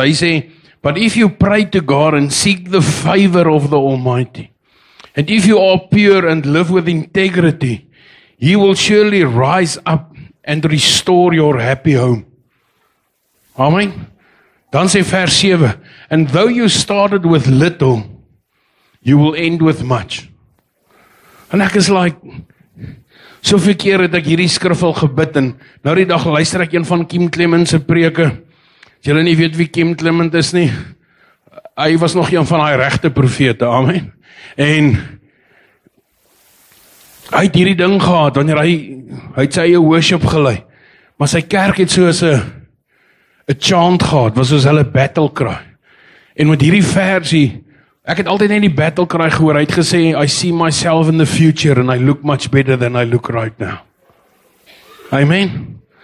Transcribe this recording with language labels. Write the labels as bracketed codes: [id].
[af] Hy sê, [en] but if you pray to God and seek the favor of the Almighty, and if you are pure and live with integrity, He will surely rise up and restore your happy home. Amen. [af] Dan sê vers 7, [en] and though you started with little, you will end with much. [af] En ek is like, soveel keer het ek hierdie skrif al gebid, en nou die dag luister ek een van Kim Clement se preke. As julle nie weet wie Kim Clement is nie, hy was nog een van daai regte profete, amen. En hy het hierdie ding gehad, wanneer hy het sy eie worship gelei, maar sy kerk het soos 'n chant gehad, was soos hulle battle cry. En met hierdie versie, ek het altyd net die battle cry gehoor, hy het gesê, [en] I see myself in the future, and I look much better than I look right now. Amen.